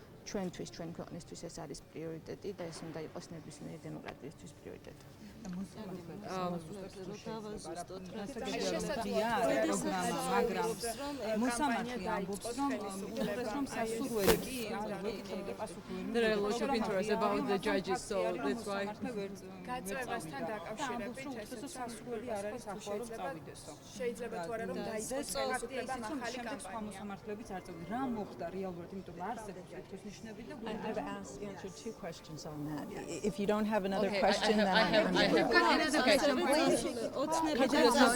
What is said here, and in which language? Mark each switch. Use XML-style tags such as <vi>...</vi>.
<ka>ჩვენთვის, ჩვენ ქვეყნისთვის ეს არის პრიორიტეტი და ეს უნდა იყოს ნებისმიერი დემოკრატიისთვის პრიორიტეტი. მაგრამ მოსამართლე ამბობს, რომ სასურველი კი არ პასუხობენ.</ka> <en>There are a lot of interest about the judges, so that's why.</en> <ka>გაწევასთან დაკავშირებით ეს სასურველი არ არის ახლა რომ წავიდესო. შეიძლება თუ არა რომ დაიწყოს ხელისუფლება მახალი სხვა კამპანია. მოსამართლეებიც არ წავიდნენ. რა მოხდა რეალურად, იმიტომ რომ არსებობს თითქოს ნიშნები და</ka> <en>I've answered 2 questions on that. If you don't have another Okay, question, then I have Another question, please.</en>